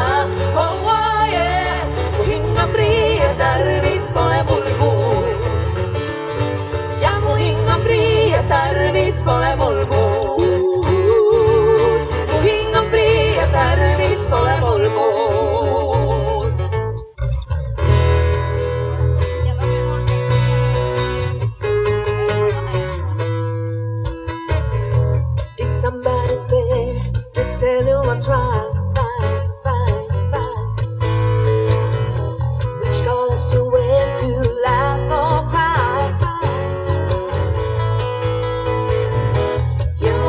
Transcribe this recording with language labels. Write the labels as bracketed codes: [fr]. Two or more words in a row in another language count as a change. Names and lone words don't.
[en] Oh, yeah. [et] mu hing on prii ja tarvis pole mul muud. ja mu hing on prii ja tarvis pole mul muud. mu hing on prii ja tarvis pole mul muud. [en] Did somebody dare to tell you what's right? Which colors to wear, to laugh or cry?